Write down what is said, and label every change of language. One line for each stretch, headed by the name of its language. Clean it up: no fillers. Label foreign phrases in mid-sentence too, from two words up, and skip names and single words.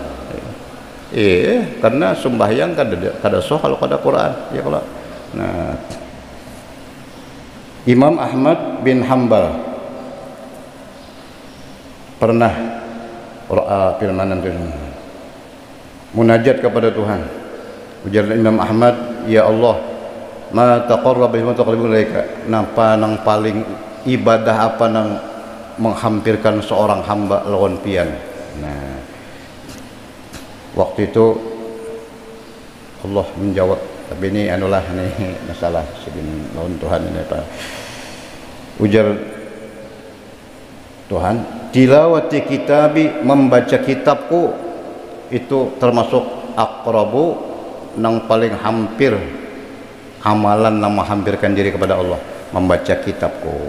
Banjar: Karena sembahyang kada soh kalau kada Quran ya kalau. Nah, Imam Ahmad bin Hambal pernah firmanan munajat kepada Tuhan. Ujar Imam Ahmad, ya Allah,
Arabic: ما تقرب بما تقرب إليك.
Banjar: Napa nang paling ibadah apa nang menghampirkan seorang hamba lawan pian. Nah, waktu itu Allah menjawab, tapi ini anulah ini masalah segini lawan Tuhan ini apa. Ujar Tuhan,
Arabic: تلاوة كتابي,
Banjar: membaca kitabku itu termasuk aqrabu nang paling hampir amalan nang menghampirkan diri kepada Allah, membaca kitabku.